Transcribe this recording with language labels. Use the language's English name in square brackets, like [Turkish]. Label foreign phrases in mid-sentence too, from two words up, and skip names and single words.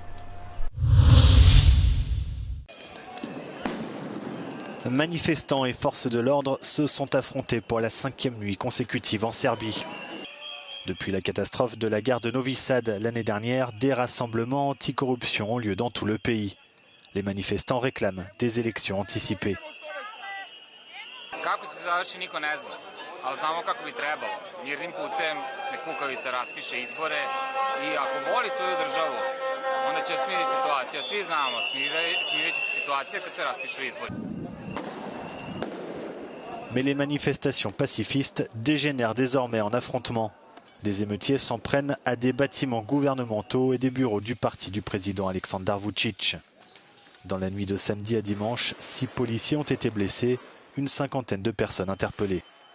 [French] Manifestants et forces de l'ordre se sont affrontés pour la 5e nuit consécutive en Serbie. Depuis la catastrophe de la gare de Novi Sad l'année dernière, des rassemblements anti-corruption ont lieu dans tout le pays. Les manifestants réclament des élections anticipées. [Serbian] Kako će se završiti niko ne zna, ali znamo kako bi trebalo. Mirnim putem nek Kukavica raspiše izbore i ako voli svoju državu, onda će smiriti situaciju. Svi znamo, smirit će se situacija kad se raspišu izbori. [French] Mais les manifestations pacifistes dégénèrent désormais en affrontements. Des émeutiers s'en prennent à des bâtiments gouvernementaux et des bureaux du parti du président Aleksandar Vučić. Dans la nuit de samedi à dimanche, 6 policiers ont été blessés, une cinquantaine de personnes interpellées.